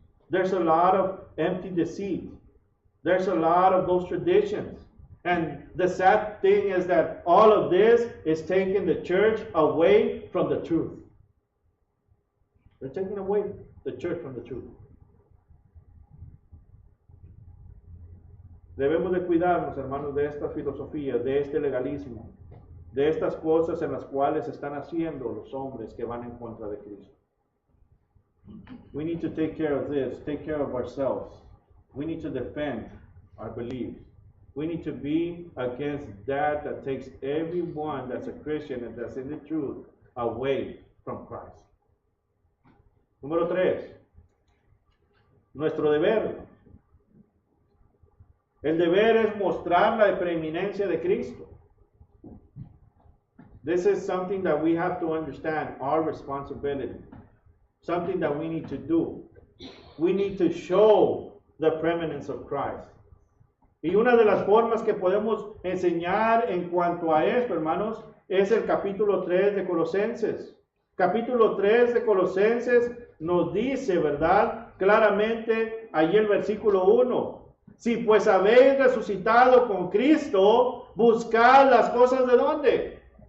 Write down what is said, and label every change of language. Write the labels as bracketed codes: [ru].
[en] There's a lot of empty deceit. There's a lot of those traditions. And the sad thing is that all of this is taking the church away from the truth. They're taking away the church from the truth. [es] Debemos de cuidarnos, hermanos, de estas filosofías, de este legalismo, de estas cosas en las cuales están haciendo los hombres que van en contra de Cristo. [en] We need to take care of this, take care of ourselves. We need to defend our beliefs. We need to be against that takes everyone that's a Christian and that's in the truth away from Christ. [es] Número 3. Nuestro deber. El deber es mostrar la preeminencia de Cristo. [en] This is something that we have to understand, our responsibility. Something that we need to do. we need to show the preeminence of Christ. [es] Y una de las formas que podemos enseñar en cuanto a esto, hermanos, es el capítulo 3 de Colosenses. Capítulo 3 de Colosenses nos dice, ¿verdad? Claramente, allí el versículo 1. Si pues habéis resucitado con Cristo, buscad las cosas de ¿dónde?